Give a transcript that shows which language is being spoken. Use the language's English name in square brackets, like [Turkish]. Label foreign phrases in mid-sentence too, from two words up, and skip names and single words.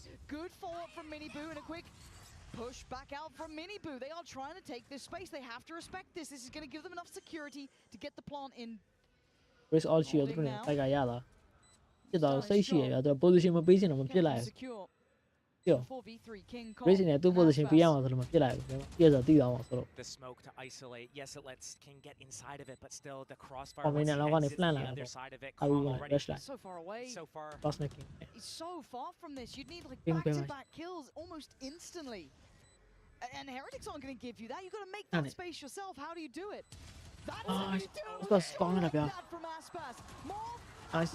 [English] Good follow-up from Miniboo and a quick push back out from Miniboo. They are trying to take this space. They have to respect this. This is going to give them enough security to get the plant in. Where's all shield? Position 2 position [Burmese] ပြရမှာဆိုလို့မဖြစ်လိုက်ဘူးပြည့်စသိအောင်ဆိုလို့ [English] The smoke to isolate. Yes, it lets King get inside of it, but still the crossfire. [Burmese] အော်မင်းလောက်ကနေ plan လာတာ [English] So far away. So far. He's so far from this. You'd need like back-to-back kills almost instantly. And Heretics aren't going to give you that. You've got to make that space yourself. How do you do it? That's how you do it. That's that from Aspas. Nice.